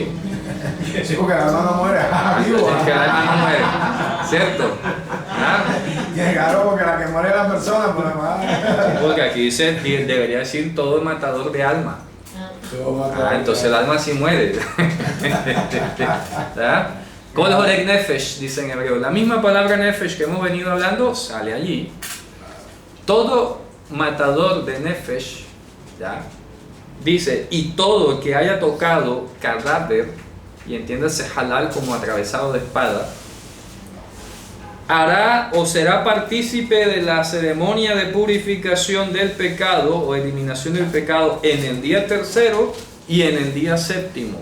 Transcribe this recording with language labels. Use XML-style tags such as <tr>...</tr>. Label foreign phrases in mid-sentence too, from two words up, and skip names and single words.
<es>Sí, porque el alma no muere. Vivo. Porque el alma no muere, ¿cierto? ¿Ah? Claro, porque la que muere es la persona, pues además. Porque aquí dice, debería decir todo matador de alma. Entonces el alma sí muere. ¿Verdad?</es> <he>כל הורג נפש,</he> <es>dice en hebreo. La misma palabra nefesh que hemos venido hablando sale allí. Todo matador de nefesh, ¿ya? Dice, y todo que haya tocado cadáver, y entiéndase halal como atravesado de espada, hará o será partícipe de la ceremonia de purificación del pecado o eliminación del pecado en el día tercero y en el día séptimo.</es>